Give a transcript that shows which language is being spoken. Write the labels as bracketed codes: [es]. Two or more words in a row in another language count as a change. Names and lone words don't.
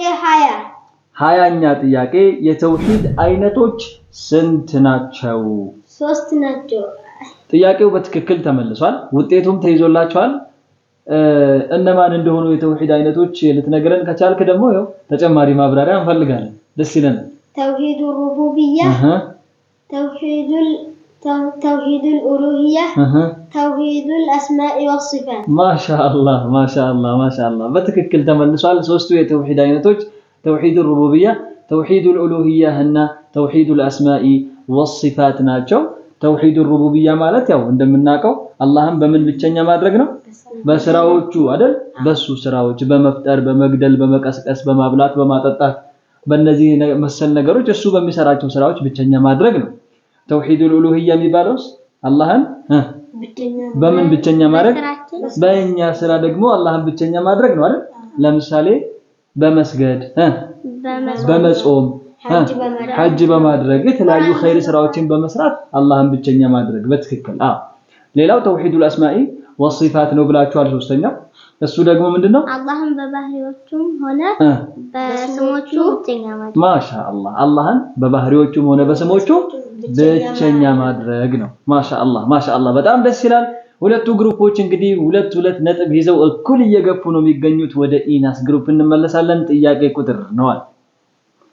[am] 20ኛ ጥያቄ የተውሂድ አይነቶች ስንት ናቸው? 3 ናቸው። ጥያቄው በትክክል ተመልሷል። ውጤቱም ተይዞላችኋል። እነማን እንደሆኑ የተውሂድ አይነቶች ልትነግረን ከቻልክ ደግሞ ያው ተጨማሪ ማብራሪያ እንፈልጋለን። ደስ ይለናል። [ar] توحيد الربوبية፣ توحيد الألوهية، توحيد الأسماء والصفات። ما شاء الله [am] በትክክል ተመልሷል። ሶስቱ የተውሂድ አይነቶች [ar] توحيد الربوبية، توحيد الألوهية [am] እና [ar] توحيد الأسماء والصفات [am] ናቸው። [ar] توحيد الربوبية [am] ማለት ያው እንደምናውቀው አላህን በምን ብቸኛ ማድረግ ነው? በስራዎቹ አይደል? በሱ ስራዎች በመፍጠር፣ በመግደል፣ በመቀስቀስ፣ በማብላት፣ በማጠጣት በእነዚህ መሰል ነገሮች እሱ በሚሰራቸው ስራዎች ብቸኛ ማድረግ ነው። [ar] توحيد الألوهية [am] የሚባለውስ አላህን በምን ብቸኛ ማድረግ? በእኛ ስራ ደግሞ አላህን ብቸኛ ማድረግ ነው አይደል? ለምሳሌ በመስገድ፣ በመጾም፣ ሐጅ በማድረግ የተለያዩ ኸይር ስራዎችን በመስራት አላህን ብቸኛ ማድረግ በትክክል። ሌላው [ar] توحيد الأسماء والصفات [am] ነው ብላችኋል። ሶስተኛው እሱ ደግሞ ምንድነው? አላህን በባህሪዎቹም ሆነ በስሞቹ ብቸኛ ማድረግ። ማሻአላህ። አላህን በባህሪዎቹም ሆነ በስሞቹ ብቸኛ ማድረግ ነው። ማሻአላህ በጣም ደስ ይላል። ሁለቱ ግሩፖች እንግዲህ 2 ነጥብ ይዘው እኩል እየገፉ ነው የሚገኙት። ወደ ኢናስ ግሩፕ እንመለሳለን። ጥያቄ ቁጥር ነዋል።